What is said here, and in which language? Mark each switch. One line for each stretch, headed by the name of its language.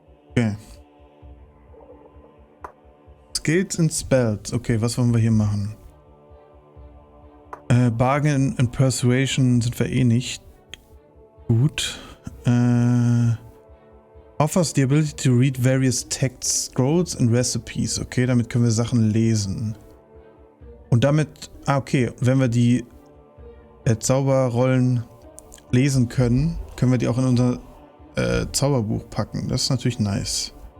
German: Okay. Skills and Spells. Okay, was wollen wir hier machen? Bargain and Persuasion sind wir eh nicht. Gut.
English: Offers the ability to read various text scrolls and recipes.
German: Okay, damit können wir Sachen lesen. Und damit, okay, wenn wir die Zauberrollen lesen können, können wir die auch in unser Zauberbuch packen. Das ist natürlich nice.